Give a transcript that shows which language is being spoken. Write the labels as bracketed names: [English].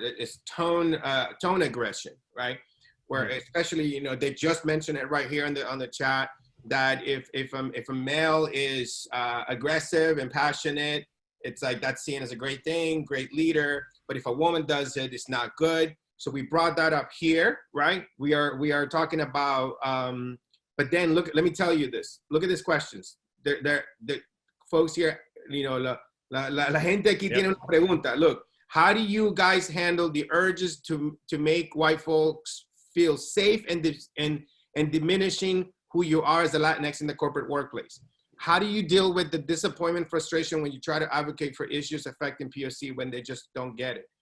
[English] It's tone aggression, right? Where especially, you know, they just mentioned it right here on the chat, that if a male is aggressive and passionate, it's like that's seen as a great thing, great leader. But if a woman does it, it's not good. So we brought that up here, right? We are talking about. But then look, let me tell you this. Look at these questions. The folks here, you know, [Spanish] la gente aquí tiene una pregunta. [English] Look, how do you guys handle the urges to make white folks feel safe and diminishing who you are as a Latinx in the corporate workplace? How do you deal with the disappointment, frustration when you try to advocate for issues affecting POC when they just don't get it?